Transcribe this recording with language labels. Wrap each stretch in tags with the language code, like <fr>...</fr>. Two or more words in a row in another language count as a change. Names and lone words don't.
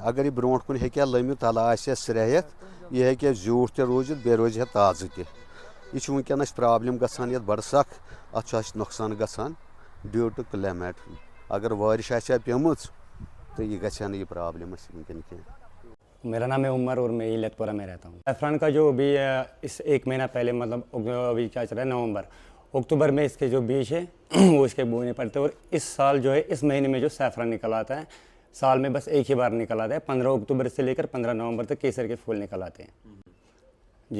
<ks>اگر یہِ برونٛٹھ کُن ہیٚکہِ ہا لٔمِتھ تَلہٕ آسہِ ہا سرٛیٚہِتھ یہِ ہیٚکہِ ہا زیوٗٹھ تہِ روٗزِتھ بیٚیہِ روزِ ہا تازٕ تہِ. یہِ چھُ وٕنکٮ۪ن اَسہِ پرٛابلِم گژھان یَتھ بَڑٕ سخ. اَتھ چھُ اَسہِ نۄقصان گژھان</ks> <en>due to climate.</en> <ks>اگر بارِش آسہِ ہا پیٚمٕژ تہٕ یہِ گژھِ ہا نہٕ یہِ پرٛابلِم اَسہِ وٕنکٮ۪ن کینٛہہ.</ks> <ur>میرا نام ہے عمر اور میں ایلت پورہ میں رہتا ہوں. سیفران کا جو ابھی اس 1 مہینہ پہلے مطلب ابھی کیا چل رہا ہے نومبر اکتوبر میں اس کے جو بیج ہے وہ اس کے بونے پڑتے ہیں. اور اس سال جو ہے اس مہینے میں جو سیفران نکل آتا ہے سال میں بس ایک ہی بار نکل آتا ہے. 15 اکتوبر سے لے کر 15 نومبر تک کیسر کے پھول نکل آتے ہیں جی.</ur>